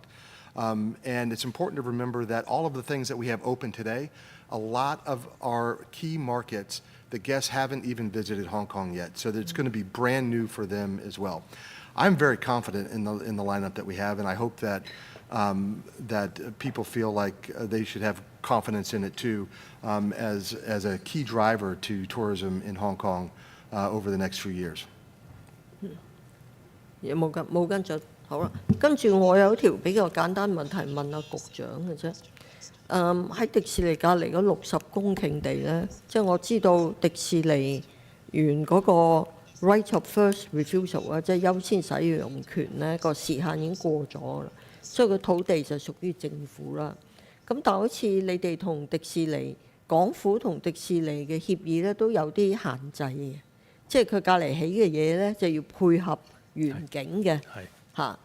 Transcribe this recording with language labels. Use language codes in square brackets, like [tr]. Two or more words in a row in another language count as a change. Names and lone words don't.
[en] And it's important to remember that all of the things that we have open today, a lot of our key markets, the guests haven't even visited Hong Kong yet, so that it's going to be brand new for them as well. I'm very confident in the lineup that we have, and I hope that that people feel like they should have confidence in it too, as a key driver to tourism in Hong Kong over the next few years. [yue] 冇跟進，好啦。跟住我有一條比較簡單問題問阿局長嘅啫。喺迪士尼隔離嗰60公頃地咧，即係我知道迪士尼園嗰個 [en] right of first refusal [yue] 啊，即係優先使用權咧個時限已經過咗啦，所以個土地就屬於政府啦。咁但係好似你哋同迪士尼、港府同迪士尼嘅協議咧都有啲限制嘅，即係佢隔離起嘅嘢咧就要配合園景嘅嚇。